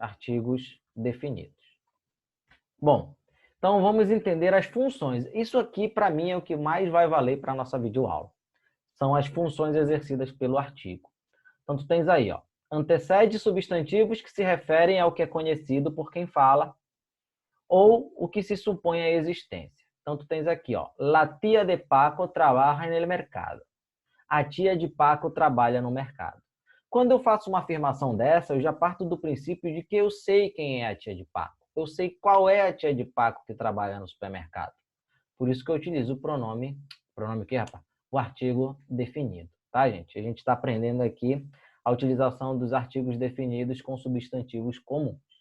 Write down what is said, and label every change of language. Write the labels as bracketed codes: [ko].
[pt] Artigos definidos. Bom, então vamos entender as funções. Isso aqui, para mim, é o que mais vai valer para a nossa videoaula. São as funções exercidas pelo artigo. Então, tu tens aí, ó, antecede substantivos que se referem ao que é conhecido por quem fala ou o que se supõe a existência. Então, tu tens aqui, ó, [es] la tia de Paco trabaja en el mercado. [pt] A tia de Paco trabalha no mercado. Quando eu faço uma afirmação dessa, eu já parto do princípio de que eu sei quem é a tia de Paco. Eu sei qual é a tia de Paco que trabalha no supermercado. Por isso que eu utilizo o pronome o quê, rapaz? O artigo definido, tá, gente? A gente está aprendendo aqui a utilização dos artigos definidos com substantivos comuns.